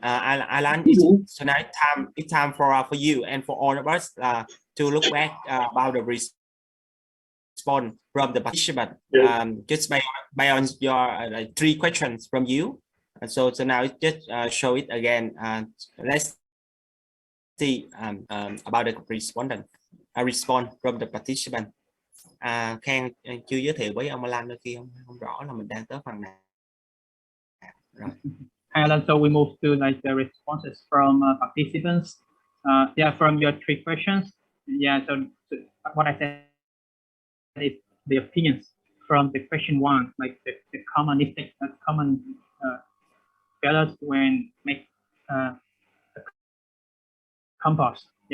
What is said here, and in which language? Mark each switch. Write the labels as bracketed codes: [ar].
[en] Alan, so now it's time for you and for all of us to look back about the response from the participant. Just by on your 3 questions from you. So now just show it again. Let's see about the respondent. Response from the participant. [vi] Khang chưa giới thiệu với ông Alan đôi khi không rõ là mình đang tới phần nào. [en] Right. Alan, so we move to like the responses from participants. From your 3 questions. So what I said is the opinions from the question 1, like the common mistake, common failures when make compost.